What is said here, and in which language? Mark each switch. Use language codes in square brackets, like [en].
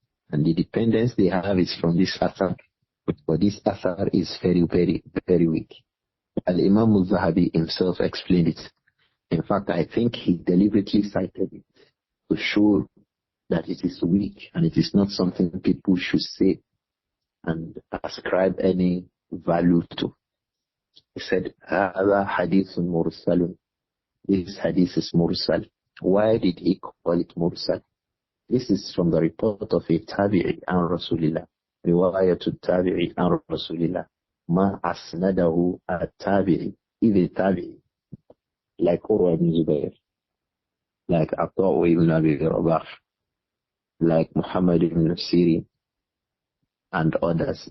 [en] And the dependence they have is from this asar. But this asar is very, very, very weak. Imām Adh-Dhahabi himself explained it. In fact, I think he deliberately cited it to show that it is weak and it is not something people should say and ascribe any value to. He said, [ar] هذا حديث مرسل. [en] This hadith is mursal. Why did he call it mursal? This is from the report of a tabi'i [ar] an Rasulillah. رواية التابعي عن رسول الله ما أسنده التابعي إذا التابعي [en] like Urwa ibn Zubayr, like Atta ibn Abi Rabah, like Muhammad ibn Sirin and others.